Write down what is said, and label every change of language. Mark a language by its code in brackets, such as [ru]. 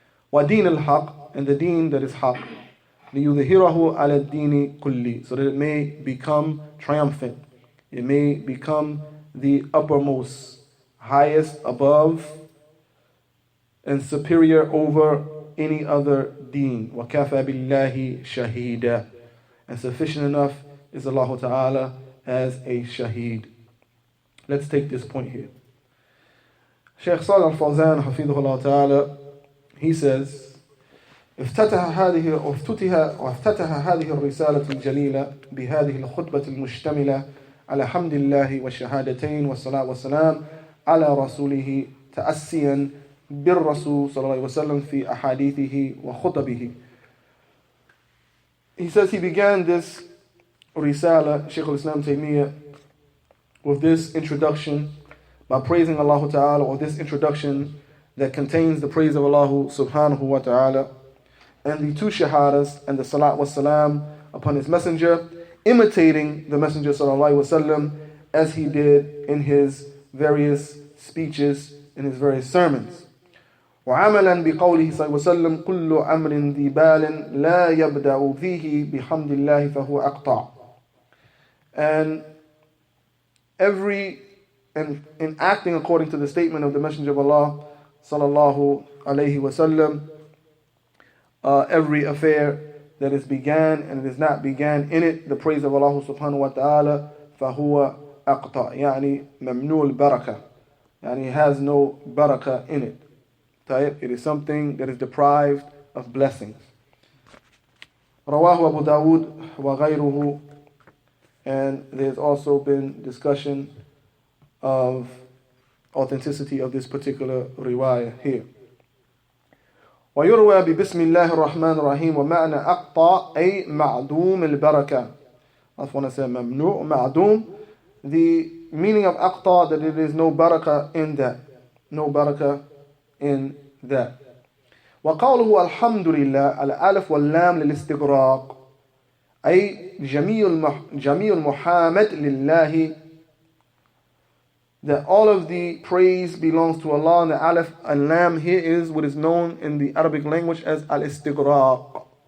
[ar] Wa din al-haq, [en] and the deen that is haq, [ar] liyudhhirahu ala ad-din kulli, [en] so that it may become triumphant, it may become the uppermost, highest, above, and superior over any other deen. [ar] وَكَفَى بِاللَّهِ شَهِيدًا. [en] And sufficient enough is Allah Ta'ala as a shaheed. Let's take this point here. [ar] Shaykh Salih al-Fawzan, Hafidhullah Ta'ala, [en] he says, [ar] افتتح هذه الرسالة الجليلة بهذه الخطبة المشتملة على حمد الله والشهادتين والصلاة والسلام على رسوله تأسيا بالرسول صلى الله عليه وسلم في أحاديثه وخطبه. [en] He says he began this risala, Shaykh al-Islam Taymiyyah, with this introduction by praising Allah Ta'ala, or this introduction that contains the praise of Allah subhanahu wa ta'ala, and the two shahadas and the salat was salam upon his messenger, imitating the messenger sallallahu alaihi wasallam as he did in his various speeches, in his various sermons. [ar] وعملا بقوله صلى الله عليه وسلم كل أمر ذي بال لا يبدأ فيه بحمد الله فهو أقطع. [en] And in acting according to the statement of the Messenger of Allah sallallahu alaihi wasallam, every affair that is began and it is not began in it the praise of Allah subhanahu wa ta'ala, [ar] فهو أقطع, يعني ممنوع البركة, يعني [en] has no barakah in it. It is something that is deprived of blessings. [ar] رواه أبو داود وغيره. [en] And there's also been discussion of authenticity of this particular riwayah here. [ar] ويروى ببسم الله الرحمن الرحيم ومعنى أقطع أي معدوم البركة. [en] That's when I say [ar] ممنوع معدوم. [en] The meaning of أقطع, that it is no barakah in that. No barakah in that. [ar] وقوله الحمد لله الألف واللام للاستغراق أي جميع المحامد لله, [en] that all of the praise belongs to Allah, and the alif and lam here is what is known in the Arabic language as al-istighraq.